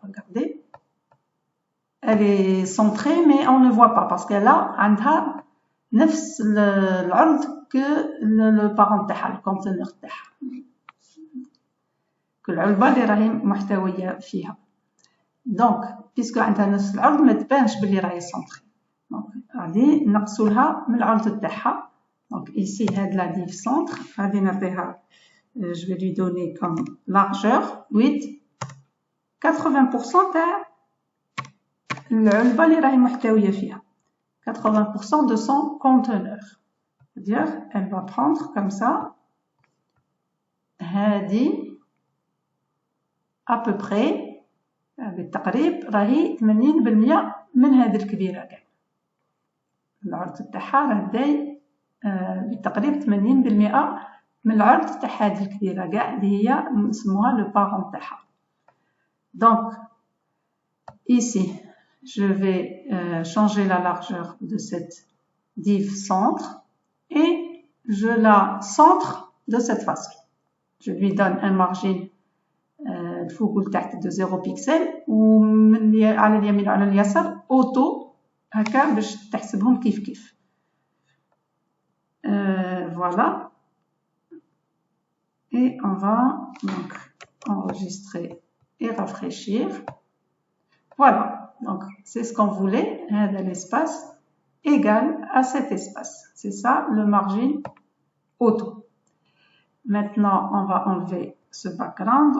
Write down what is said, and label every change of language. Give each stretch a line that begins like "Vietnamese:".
French: Regardez, elle est centrée, mais on ne voit pas parce qu'elle a
Arabic: نفس العرض
French: que le parent
Arabic: تاعها,
French: le conteneur تاعها, que
Arabic: العلبة اللي راهي محتوية فيها.
French: Donc, puisque
Arabic: عندها نفس العرض ما تبانش باللي راهي
French: centrée. Donc,
Arabic: غادي نقصوا لها من العرض تاعها.
French: Donc ici,
Arabic: هاد
French: la div centre,
Arabic: غادي نعطيها,
French: je vais lui donner comme largeur 8,
Arabic: 80% تاع العلبة اللي راهي محتوية فيها.
French: 80% de son conteneur. C'est-à-dire, elle va prendre comme ça,
Arabic: هذه
French: à peu près,
Arabic: بالتقريب راهي 80% من هذه الكبيرة كاع. العرض تاعها راه داي بالتقريب 80% من العرض تاع هذه الكبيرة كاع اللي هي نسموها
French: لو بارون
Arabic: تاعها.
French: Donc, ici, je vais changer la largeur de cette div centre et je la centre de cette façon. Je lui donne un margin
Arabic: الفوق والتحت
French: de 0 pixel
Arabic: ومن على اليمين وعلى اليسار
French: auto
Arabic: هكا باش تحسبهم كيف كيف.
French: Voilà. Et on va donc enregistrer et rafraîchir. Voilà. Donc, c'est ce qu'on voulait, l'espace égal à cet espace. C'est ça le margin auto. Maintenant, on va enlever ce background.